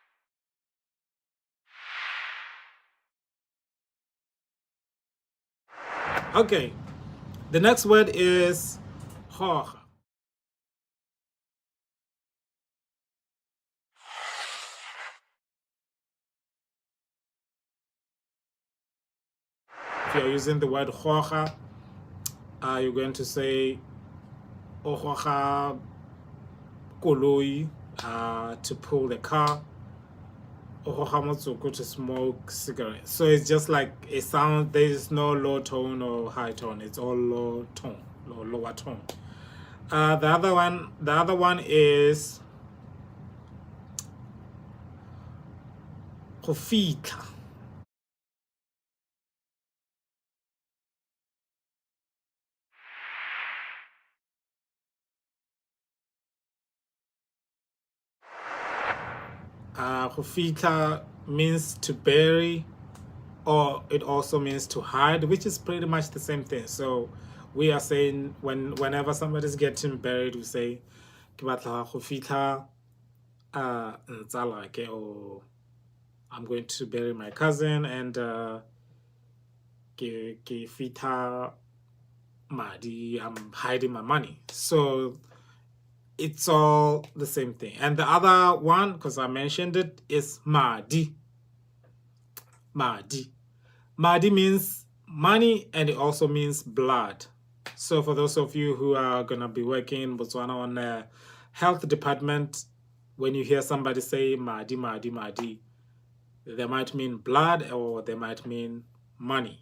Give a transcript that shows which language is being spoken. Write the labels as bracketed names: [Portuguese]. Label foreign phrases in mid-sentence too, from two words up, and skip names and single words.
[English] Okay, the next word is hoja. If you're using the word hoja, you're going to say [Tswana] hoja koloi, [English] to pull the car, [Tswana] hoja motsoko, [English] to smoke cigarettes. So it's just like a sound. There is no low tone or high tone. It's all low tone, lower tone. The other one is [Tswana] go fitlha. Go fitlha [English] means to bury, or it also means to hide, which is pretty much the same thing. So we are saying whenever somebody's getting buried, we say [Tswana] ke batla go fitlha ntsala ke, [English] or I'm going to bury my cousin and [Tswana] ke fita madi, [English] I'm hiding my money. So it's all the same thing. And the other one, because I mentioned it, is madi. Madi. Madi means money and it also means blood. So for those of you who are going to be working in Botswana on the health department, when you hear somebody say [Tswana] madi, madi, madi, [English] they might mean blood or they might mean money.